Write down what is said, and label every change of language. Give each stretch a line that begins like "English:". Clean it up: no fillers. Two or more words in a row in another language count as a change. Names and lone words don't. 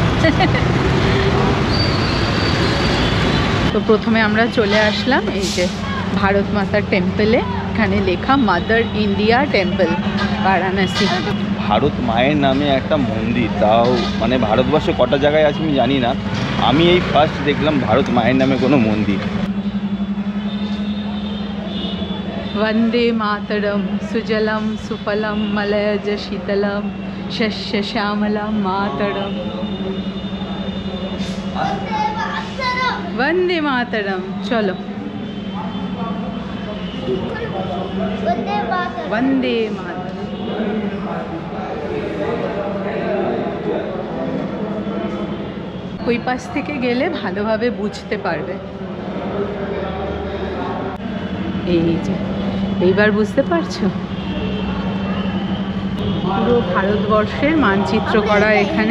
Bangla: তো প্রথমে আমরা চলে আসলাম এই যে ভারত মাতার টেম্পলে, এখানে লেখা মাদার ইন্ডিয়া টেম্পল বারাণসী। ভারত মায়ের নামে একটা মন্দির, তাও মানে ভারতবর্ষে কটা জায়গায় আছে আমি জানি না, আমি এই ফার্স্ট দেখলাম ভারত মায়ের নামে কোনো মন্দির।
Sanskrit: वंदे मातरम सुजलम सुफलम मलयज शीतलम शस्य श्यामलम मातरम। वंदे मातरम। चलो वंदे मातरम।
Bangla: ওই পাশ থেকে গেলে ভালোভাবে বুঝতে পারবে। এই যে এইবার বুঝতে পারছো, পুরো ভারতবর্ষের মানচিত্র করা এখানে।